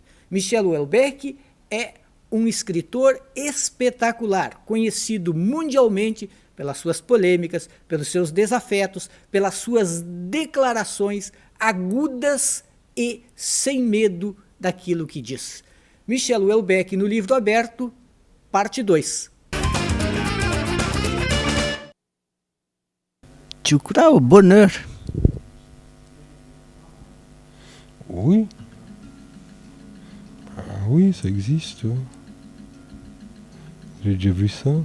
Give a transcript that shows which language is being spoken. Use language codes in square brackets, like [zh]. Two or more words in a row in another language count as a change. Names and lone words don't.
[pt] Michel Houellebecq é um escritor espetacular, conhecido mundialmente pelas suas polêmicas, pelos seus desafetos, pelas suas declarações agudas e sem medo daquilo que diz. Michel Houellebecq no livro aberto, parte 2. [fr] Tu crois au bonheur? Oui. Ah oui, ça existe. Ouais. J'ai déjà vu ça.